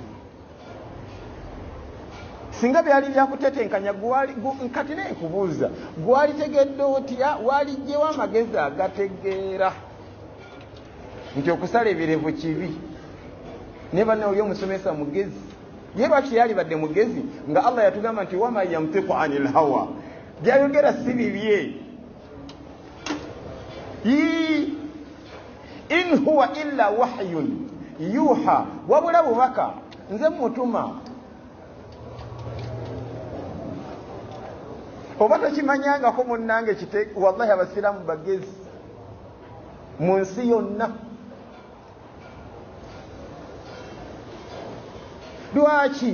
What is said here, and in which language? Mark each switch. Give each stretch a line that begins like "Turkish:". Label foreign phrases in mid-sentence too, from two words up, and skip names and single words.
Ganda: Singa byali byakutetenkanya kati naye nkubuuza, gwalitegedde otya? Walijjewo amagezi agategeera nti okusala ebirevu kibi? Naye banne oli omusomesa mugezi. Ye lwaki yalibadde mugezi nga Allah yatugamba nti
Arabic: وما ينطق عن الهوى,
Ganda: byayogera si bibye.
Arabic: إن هو إلا وحي يوحى,
Ganda: wabula bubaka nze mutuma. Oba tokimanyangako munnange wallahi abasiraamu bagezi mu nsi yonna. Lwaki?